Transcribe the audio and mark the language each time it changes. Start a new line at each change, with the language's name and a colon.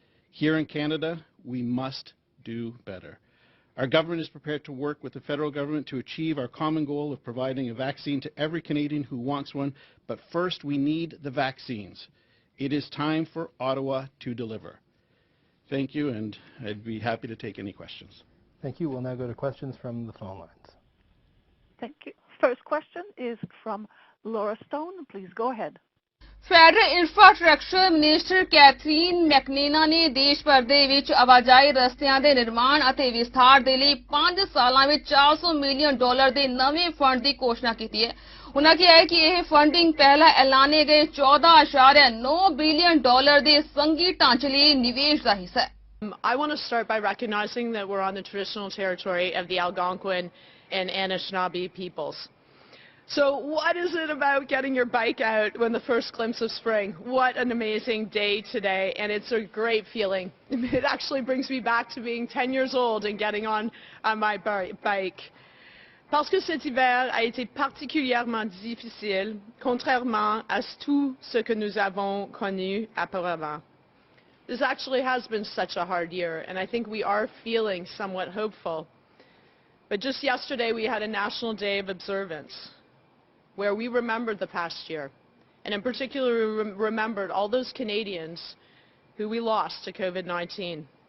English: Here in Canada, we must do better. Our government is prepared to work with the federal government to achieve our common goal of providing a vaccine to every Canadian who wants one, but first we need the vaccines. It is time for Ottawa to deliver. Thank you, and I'd be happy to take any questions. Thank you. We'll now go to questions from the phone lines. Thank you. First question is from Laura Stone. Please go ahead.
Punjabi: Federal infrastructure minister Catherine ਮੈਕਨੇਨਾ ਨੇ ਦੇਸ਼ ਭਰ ਦੇ ਵਿੱਚ ਆਵਾਜਾਈ ਰਸਤਿਆਂ ਦੇ ਨਿਰਮਾਣ ਅਤੇ ਵਿਸਥਾਰ ਦੇ ਲਈ 5 ਸਾਲਾਂ ਵਿੱਚ $400 ਮਿਲੀਅਨ ਦੇ ਨਵੇਂ ਫੰਡ ਦੀ ਘੋਸ਼ਣਾ ਕੀਤੀ ਹੈ। ਉਨ੍ਹਾਂ ਕਿਹਾ ਹੈ ਕਿ ਇਹ ਫੰਡਿੰਗ ਪਹਿਲਾਂ ਐਲਾਨੇ ਗਏ $14.9 ਬਿਲੀਅਨ ਦੇ ਸੰਘੀ ਢਾਂਚੇ ਲਈ ਨਿਵੇਸ਼ ਦਾ ਹਿੱਸਾ ਹੈ।
English: I want to start by recognizing that we're on the traditional territory of the Algonquin and Anishinaabe peoples. So what is it about getting your bike out when the first glimpse of spring? What an amazing day today, and it's a great feeling. It actually brings me back to being 10 years old and getting on my bike.
French: Parce que cet hiver a été particulièrement difficile, contrairement à tout ce que nous avons connu auparavant.
English: This actually has been such a hard year, and I think we are feeling somewhat hopeful. But just yesterday we had a National Day of Observance, where we remembered the past year, and in particular remembered all those Canadians who we lost to COVID-19.